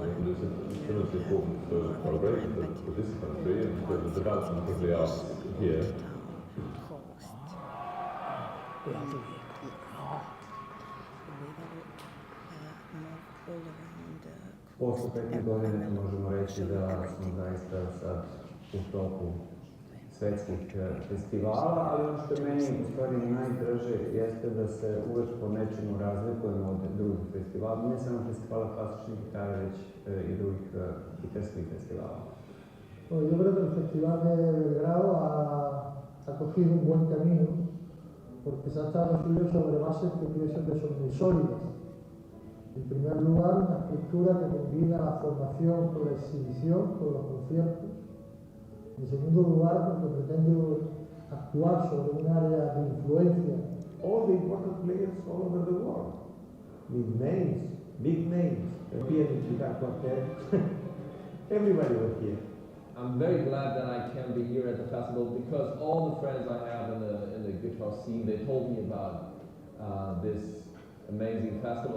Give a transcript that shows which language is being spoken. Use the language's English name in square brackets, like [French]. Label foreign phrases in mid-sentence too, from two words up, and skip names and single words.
[English] It's tremendously important for Belgrade, for this country, and for the development of the arts here. [Serbian] Posle 15 godina možemo reći da smo zaista sad u toku svetskih festivala, ali ono što je meni u stvari najdraže jeste da se uvek po nečemu razlikujemo od drugih festivala, ne samo festivala klasične gitare, već i drugih gitarskih festivala. [Spanish] Yo creo que el festival de Belgrado ha cogido un buen camino porque se ha establecido sobre bases que pienso que son muy sólidas. En primer lugar, una estructura que combina la formación con la exhibición, con los conciertos. En segundo lugar, porque pretende actuar sobre un área de influencia. [English] All the important players all over the world, with names, big names, appeared in Guitar Quartet. Everybody was here. I'm very glad that I can be here at the festival because all the friends I have in the guitar scene, they told me about this amazing festival.